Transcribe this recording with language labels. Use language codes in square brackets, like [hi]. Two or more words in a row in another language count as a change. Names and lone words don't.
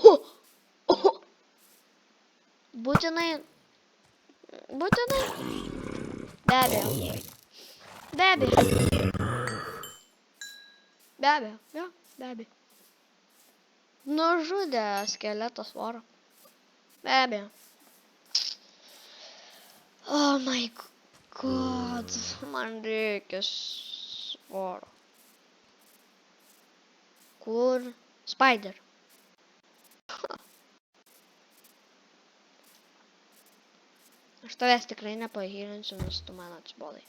[lt] Būtinai. Be abejo. Jo, be abejo. Nužudė skeletas vorą. Be abejo. [en] Oh my god, [lt] man reikia svoro. Kur? Spider. Aš tavęs tikrai nepahylinsiu, nes tu man atsibodai.